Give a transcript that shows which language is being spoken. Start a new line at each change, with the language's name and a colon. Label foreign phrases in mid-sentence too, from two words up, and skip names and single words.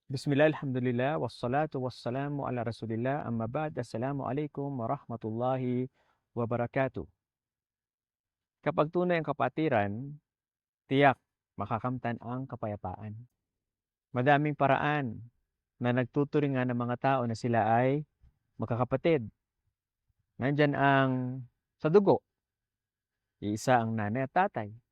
Arabic: بسم الله، الحمد لله، والصلاة والسلام على رسول الله، أما بعد، السلام عليكم ورحمة الله وبركاته.
Filipino: Kapag tunay ang kapatiran, tiyak makakamtan ang kapayapaan. Madaming paraan na nagtuturingan ng mga tao na sila ay magkakapatid. Nandyan ang sa dugo, iisa ang nanay at tatay.